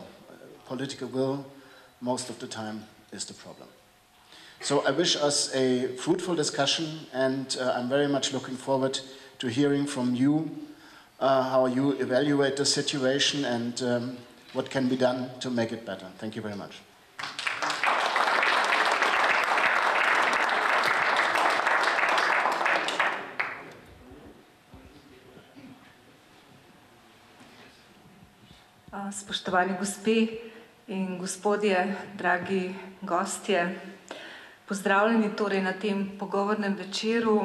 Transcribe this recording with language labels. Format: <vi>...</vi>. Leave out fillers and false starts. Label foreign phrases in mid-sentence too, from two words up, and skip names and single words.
<en>Political will, most of the time, is the problem. So I wish us a fruitful discussion, and I'm very much looking forward to hearing from you how you evaluate the situation and what can be done to make it better. Thank you very much.</en> <sl>Spoštovani gospe in gospodje, dragi gostje, pozdravljeni torej na tem pogovornem večeru,</sl>